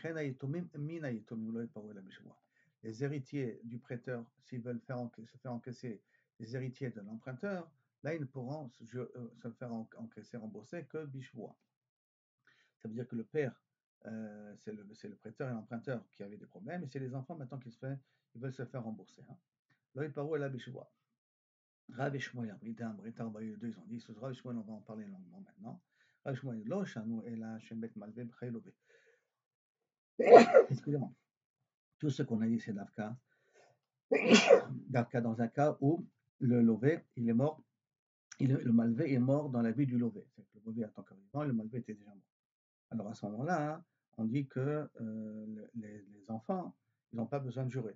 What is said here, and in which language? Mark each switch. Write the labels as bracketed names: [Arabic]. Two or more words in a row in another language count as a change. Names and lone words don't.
[French] Les héritiers du prêteur, s'ils veulent se faire encaisser les héritiers de l'emprunteur, là, ils ne pourront se faire encaisser, rembourser que Bishvoa. Ça veut dire que le père, c'est le prêteur et l'emprunteur qui avaient des problèmes, et c'est les enfants maintenant ils veulent se faire rembourser. Là, il parle à la Bishvoa. Rav et Shmuel, Brita 42, ils ont dit, ce Rav et Shmuel, on va en parler longuement maintenant. [Hebrew] Rav et Shmuel, לא שנו אלא שמת מלוה בחיי לוה. [French] Excusez-moi. Tout ce qu'on a dit, c'est Davka. Davka dans un cas où le lové, il est mort, le malvé est mort dans la vie du lové. C'est que le lové est encore vivant, le malvé était déjà mort. Alors à ce moment-là, on dit que les enfants, ils n'ont pas besoin de jurer.